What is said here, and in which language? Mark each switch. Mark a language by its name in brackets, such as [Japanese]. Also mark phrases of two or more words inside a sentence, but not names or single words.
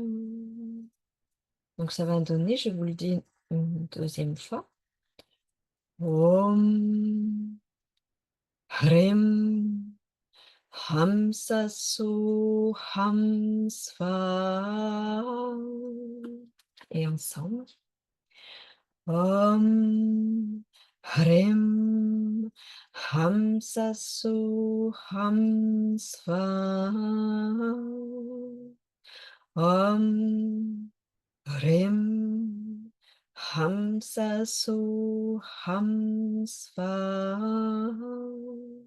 [French] Donc ça va donner, je vous le dis une deuxième fois. [Sanskrit] Om, Hrim, Hamsa, So, Ham, Svaha. [French] Et ensemble. [Sanskrit] Om, Hrim, Hamsa, So, Ham, Svaha. Om, Hrim, Hamsa, So, Ham, Svaha.